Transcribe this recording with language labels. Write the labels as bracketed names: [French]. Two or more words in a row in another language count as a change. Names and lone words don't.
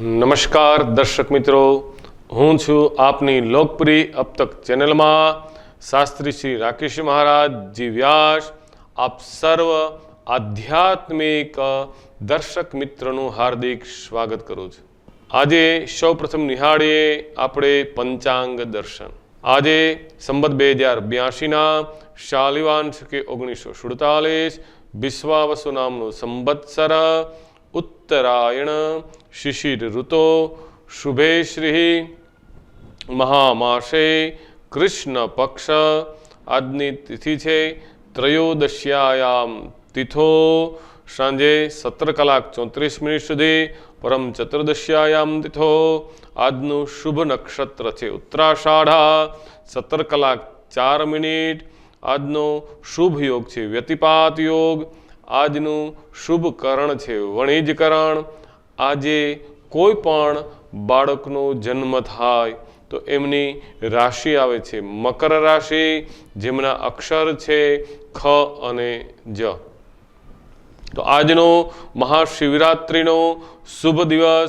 [Gujarati] નમસ્કાર દર્શક મિત્રો, હું છું આપની લોકપ્રિય અબ તક ચેનલમાં શાસ્ત્રી શ્રી રાકેશ મહારાજ જી વ્યાસ આપ સર્વ આધ્યાત્મિક દર્શક મિત્રોનું હાર્દિક સ્વાગત કરું છું। આજે સૌપ્રથમ નિહાળીએ આપણે પંચાંગ દર્શન। આજે સંવત 2082ના શાલિવાન કે 1947 વિશ્વાવસુ નામનું સંવત્સર, [Sanskrit] उत्तरायण, शिशिर ऋतो, शुभे श्री महामासे, कृष्ण पक्ष। [Gujarati] આજની તિથિ છે [Sanskrit] त्रयोदश्यायाम तिथो [Gujarati] સાંજે 17:34 સુધી, [Sanskrit] परम चतुर्दश्यायाम तिथो। [Gujarati] આજનું શુભ નક્ષત્ર છે ઉત્તરાષાઢા 17:04। આજનો શુભ યોગ છે વ્યતિપાત યોગ। આજનું શુભ કરણ છે વણિજકરણ। આજે કોઈ પણ બાળકનો જન્મ થાય તો એમની રાશિ આવે છે મકર રાશિ, જેમના અક્ષર છે ખ અને જ। તો આજનો મહાશિવરાત્રિનો શુભ દિવસ।